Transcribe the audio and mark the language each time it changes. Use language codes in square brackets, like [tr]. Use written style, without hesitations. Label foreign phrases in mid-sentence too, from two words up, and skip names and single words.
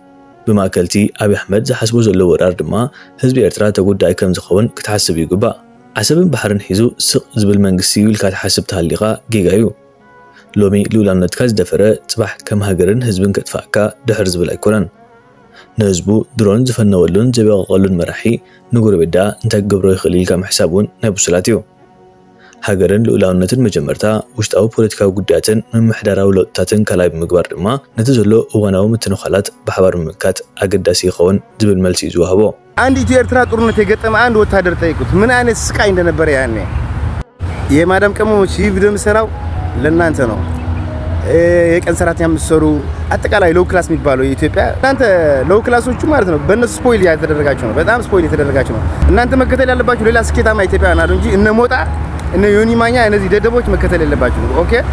[ti] ብማእከልቲ ኣብይ አሕመድ ዝሓስቦ ዘሎ ወራር ድማ ህዝቢ ኤርትራ ተጎዳኢ ከም ዝኸውን ክትሓስብ ይግባእ ዓሰብን ባሕርን ሒዙ ስቕ ዝብል መንግስቲ ኢልካ ትሓስብ ተሃሊኻ ጌጋ እዩ ሎሚ ልኡላውነትካ ዝደፈረ ጽባሕ ከም ሃገርን ህዝብን ከጥፋእካ ድሕር ዝብል ኣይኮነን ንህዝቡ ድሮን ዝፈነወሉን ዘበቐቐሉን መራሒ ንጎረቤት ዳ እንታይ ክገብሮ ይኽእል ኢልካ ምሕሳብ እውን ናይ ብሱላት እዩ ሃገርን ልኡላውነትን መጀመርታ ውሽጣዊ ፖለቲካዊ ጉዳያትን ምምሕዳራዊ ለውጥታትን ካልኣይ ብምግባር ድማ ነቲ ዘሎ እዋናዊ ምትንኻላት ብሓባር ምምካት አገዳሲ ይኸውን ዝብል መልሲ ዝወሃቦ [am] አንድ ኤርትራ ጦርነት የገጠመ አንድ ወታደር ጠይቁት ምን አይነት ስቃይ እንደነበረ ያኔ የማዳም ቀመሞች ቪዲዮ ምሰራው ለእናንተ ነው የቀን ሰራተኛ ምሰሩ አጠቃላይ [en] low class [am] የሚባለው የኢትዮጵያ እናንተ ሎው ክላሶቹ ማለት ነው በእነሱ ስፖይል ያተደረጋቸው ነው በጣም ስፖይል የተደረጋቸው ነው እናንተ መከተል ያለባችሁ ሌላ ስኬታማ ኢትዮጵያውያን አይደል እንጂ እነ ሞጣ እነ ዮኒ ማኛ እነዚህ ደደቦች መከተል የለባችሁ ኦኬ